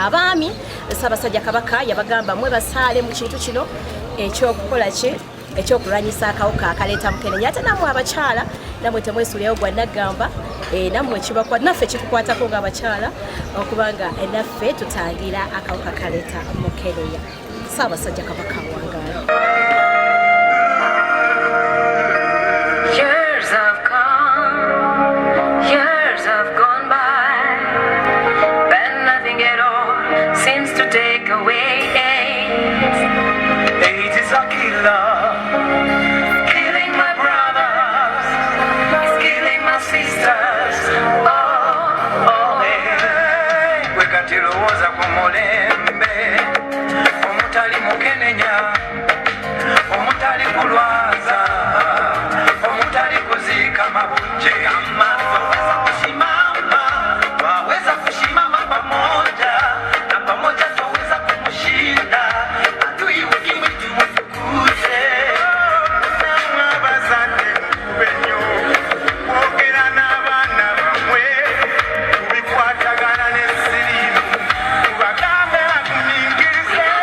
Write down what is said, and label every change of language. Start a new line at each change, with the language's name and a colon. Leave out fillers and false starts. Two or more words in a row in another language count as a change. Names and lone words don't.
Ganda: Abaami Ssaabasajja Kabaka yabagamba mwe basaale mu kintu kino ekyokukola ki ekyokulwanyisa akawuka akaleeta Mukenenya. Ate nammwe abakyala nammwe temwesuulyawo gwa naggamba nammwe naffe kitukwatako ng'abakyala okubanga naffe tutangira akawuka kaleeta Mukenenya. Ssaabasajja Kabaka wangaala.
English: Years have come, years have gone by, but nothing at all seems to take away AIDS. AIDS is a killer, killing my brothers, it's killing my sisters. Oh, hey.
Ganda: Wekatirowoza ku mulembe, omutali Mukenenya, omutali kulwaza, omutali kuzika mabunje amazo.
Swahili: Waweza kushimama pamoja na pamoja twaweza kumushinda adui ukimwi tumufukuze.
Ganda: N'abazadde benyo kwogera n'abaana bamwe kubikwatagana n'ensirimu tubagambe bakumingirize.